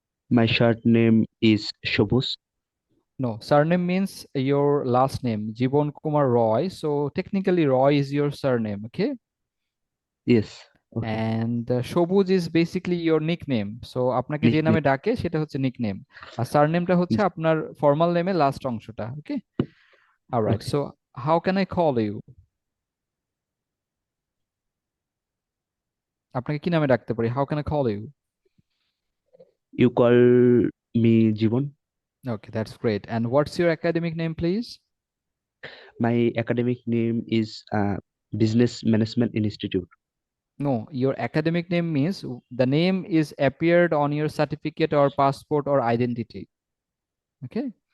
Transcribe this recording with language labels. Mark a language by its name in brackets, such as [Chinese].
[English] My short name is Shobus. No, surname means your last name, Jeevan Kumar Roy. So technically, Roy is your surname, okay? Yes, okay. And Sobuj is basically your nickname. [Bangla] So আপনাকে যে নামে [English] Nickname. [Bangla] ডাকে সেটা হচ্ছে nickname, আর সারনেমটা হচ্ছে আপনার formal নেমের last অংশটা, ওকে? [English] Alright, Okay. So how can I call you? [Bangla] আপনাকে কি নামে ডাকতে পারি? [English] How can I call you? You call me Jivan. Okay, that's great. And what's your academic name, please? My academic name is Business Management Institute. No, your academic name means the name is appeared on your certificate or passport or identity, okay?